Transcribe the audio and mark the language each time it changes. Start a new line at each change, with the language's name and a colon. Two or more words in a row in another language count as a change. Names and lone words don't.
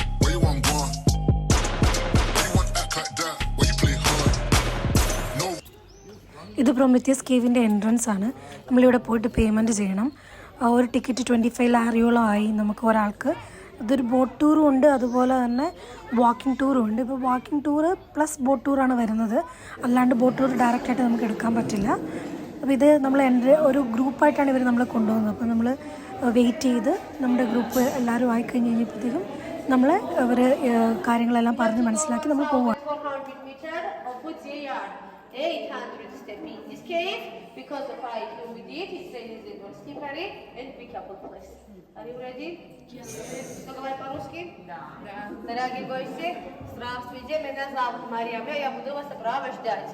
English: Where you want gone? Why you want act like that? Why you play hard? No.
Malayalam: ഇത് പ്രൊമീത്തിയസ് കേവിൻ്റെ എൻട്രൻസ് ആണ്. നമ്മളിവിടെ പോയിട്ട് പേയ്മെൻറ്റ് ചെയ്യണം. ഒരു ടിക്കറ്റ് 25 ലാരിയോളം ആയി നമുക്ക് ഒരാൾക്ക്. ഇതൊരു
English: boat tour
Malayalam: ഉണ്ട്, അതുപോലെ തന്നെ
English: walking tour
Malayalam: ഉണ്ട്. ഇപ്പോൾ
English: walking tour plus boat tour
Malayalam: വരുന്നത്. അല്ലാണ്ട്
English: boat tour directly
Malayalam: നമുക്ക് എടുക്കാൻ പറ്റില്ല. അപ്പോൾ ഇത് നമ്മൾ ഒരു ഗ്രൂപ്പായിട്ടാണ് ഇവർ നമ്മളെ കൊണ്ടുപോകുന്നത്. അപ്പോൾ നമ്മൾ വെയിറ്റ് ചെയ്ത് നമ്മുടെ ഗ്രൂപ്പ് എല്ലാവരും ആയിക്കഴിഞ്ഞ് കഴിഞ്ഞപ്പോഴത്തേക്കും നമ്മൾ അവർ കാര്യങ്ങളെല്ലാം പറഞ്ഞ് മനസ്സിലാക്കി നമ്മൾ പോവുകയാണ്.
Russian: Дорогие гости, здравствуйте, меня зовут Мария, я буду вас сопровождать.